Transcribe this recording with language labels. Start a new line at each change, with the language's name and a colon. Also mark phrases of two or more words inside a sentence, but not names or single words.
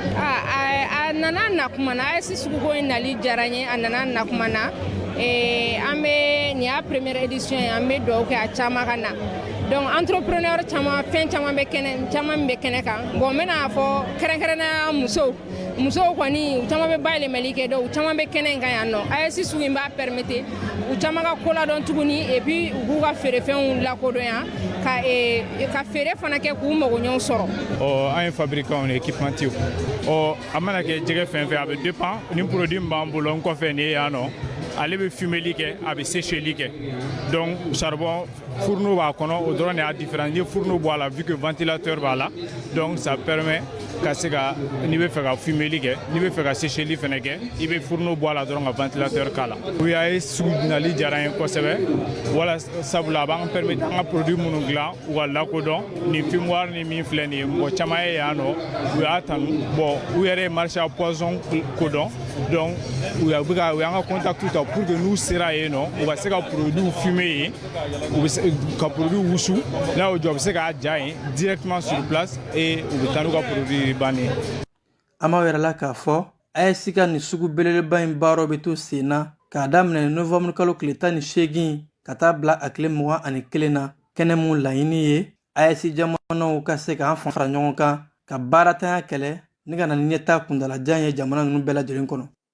Bambara: a nana na kuma na AES suguko in nali diyara n ye a nana na kuma na an bɛ nin y'a
French: première édition
Bambara: ye an bɛ dugawu kɛ a caman ka na
French: donc entrepreneur
Bambara: caman fɛn caman bɛ kɛnɛ kan bon n bɛna fɔ kɛrɛnkɛrɛnnenya musow kɔni u caman bɛ bayɛlɛmali kɛ donc u caman bɛ kɛnɛ in kan yan nɔ AES sugu in b'a permettre u caman ka ko ladɔn tuguni
French: et puis
Bambara: u k'u ka feerefɛnw lakodɔn yan ka feere fana kɛ k'u magoɲɛw sɔrɔ. An ye fabricant ni équipementier a mana kɛ jɛgɛ fɛn fɛn a bɛ dépend ni produit min b'an bolo n kɔfɛ nin ye yan nɔ ale bɛ fumeli kɛ a bɛ sécheli kɛ
French: donc charbon fourneau
Bambara: b'a kɔnɔ o dɔrɔn de y'a différence ni fourneau bɔ a la
French: vu que ventilateur
Bambara: b'a la
French: donc ça permet
Bambara: ka se ka n'i bɛ fɛ ka fumeli kɛ n'i bɛ fɛ ka sécheli fɛnɛ kɛ i bɛ fourneau bɔ a la dɔrɔn ka ventilateur k'a la. o y'a ye sugu nali diyara n ye kosɛbɛ wala sabula a b'an permettre an ka produit minnu dilan u ka lakodɔn ni fumoir ni min filɛ nin ye mɔgɔ caman ye yan nɔ u y'a tanu bon u yɛrɛ ye
French: marché à poisson
Bambara: kodɔn donc u y'an ka contact ta
French: pour que
Bambara: n'u sera yen nɔ u ka se ka
French: produit fumer
Bambara: yen u bɛ se ka produit wusu n'a y'o jɔ u bɛ se k'a ja yen
French: directement sur place et
Bambara: u bɛ taa n'u ka produit bannen. An b'a yɛrɛ la k'a fɔ AES ka nin sugu belebeleba in baaraw bɛ to sen na k'a daminɛ novembre kalo tile 18 ka taa bila a tile 21 na kɛnɛ mun laɲini ye AES jamanaw ka se k'an fara ɲɔgɔn kan ka baaratanya kɛlɛ ni ka na ni ɲɛtaa kuntalajan ye jamana ninnu bɛɛ lajɛlen kɔnɔ.